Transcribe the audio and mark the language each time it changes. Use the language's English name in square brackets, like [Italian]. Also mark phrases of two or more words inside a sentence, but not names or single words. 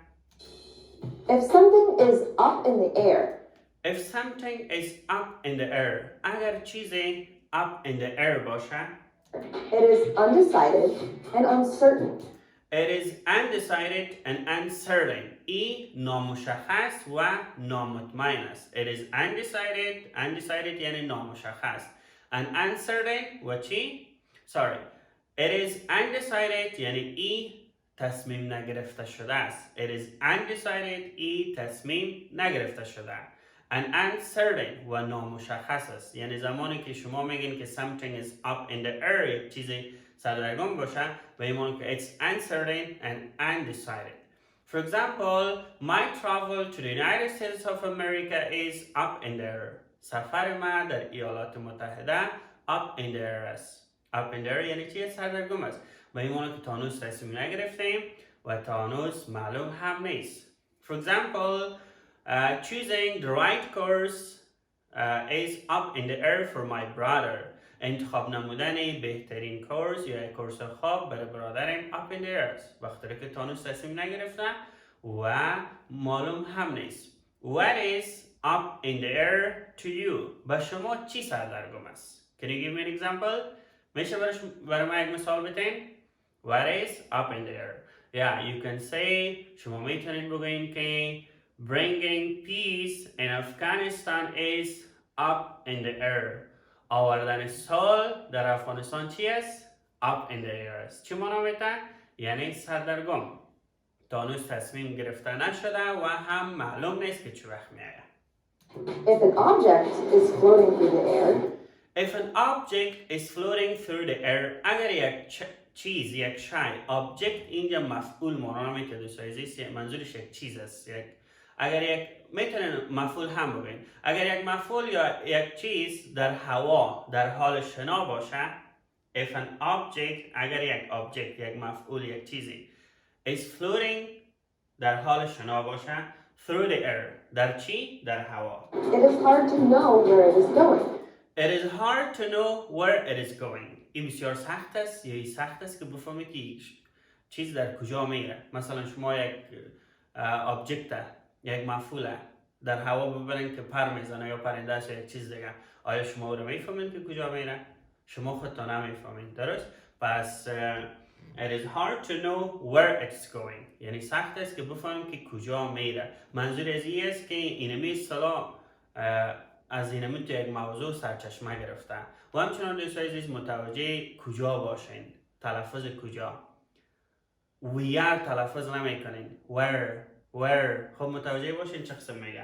[English] If something is up in the air, If something is up in the air. [Persian] اگر چیزی [English] up in the air [Persian] باشه. [English] it is undecided and uncertain. It is undecided and uncertain. [Persian] ای نامشخص و نامطمئن است. [English] It is undecided [Persian] یعنی نامشخص. [English] And uncertain [Persian] و چی؟ [English] Sorry. It is undecided [Persian] یعنی ای تصمیم نگرفته شده است. [English] It is undecided [Persian] ای تصمیم نگرفته شده. [English] And uncertain [Persian] و نامشخص است. یعنی زمانی که شما میگین که [English] something is up in the air [Persian] یک چیزی سردرگم باشه و ایمان که [English] it's uncertain and undecided. For example, my travel to the United States of America is up in the air. [Persian] سفر ما در ایالات متحده [English] up in the air [Persian] است. [English] up in the air [Persian] یعنی چیه؟ سردرگم است. و ایمان که تانوس تصمیم نگرفتیم و تانوس معلوم هم نیست. [English] For example, choosing the right course is up in the air for my brother. [Persian] انتخاب نمودن بهترین کورس یا کورس خواب برای برادرم [English] up in the air [Persian] است. وقتی که تانوس تصمیم نگرفته و معلوم هم نیست. [English] What is up in the air to you? [Persian] با شما چی سردرگم است؟ [English] Can you give me an example? [Persian] میشه برای ما یک مثال بتین؟ [English] What is up in the air? Yeah, you can say [Persian] شما میتونید بگوین که [English] bringing peace in Afghanistan is up in the air. [Persian] آوردن صلح در افغانستان چی است؟ [English] up in the air [Persian] است. چی مانا میده؟ یعنی سردرگم. تانوس تصمیم گرفته نشده و هم معلوم نیست که چه وقت میآید. [English] If an object is floating through the air, If an object is floating through the air. [Persian] اگر یک چیز، یک شی، object اینجا مفعول مانا نمیده دوستای منظورش یک چیز است. اگر یک میتونن مفعول هم بگین. اگر یک مفعول یا یک چیز در هوا در حال شنا باشه. [English] If an object [Persian] اگر یک object یک مفعول یک چیزی [English] is floating [Persian] در حال شنا باشه [English] through the air [Persian] در چی؟ در هوا. [English] it is hard to know where it is going. It is hard to know where it is going. [Persian] این بسیار سخت است یا این سخت است که بفهمی که چیز در کجا میره. مثلا شما یک آبجکت، یک مفعول در هوا ببرین که پر میزنه یا پرنده است یا یک چیز دیگه، آیا شما او رو میفهمین که کجا میره؟ شما خودتان نمیفهمین، درست؟ [English] پس it is hard to know where it's going، [Persian] یعنی سخت است که بفهمیم که کجا میره. منظور از این است که اینمی اصطلاح از اینمی تو یک موضوع سرچشمه گرفته. و همچنان دوستان عزیز متوجه کجا باشین، تلفظ کجا. [English] we are [Persian] تلفظ نمی کنین، where خب متوجه باشین چه قسم میگه.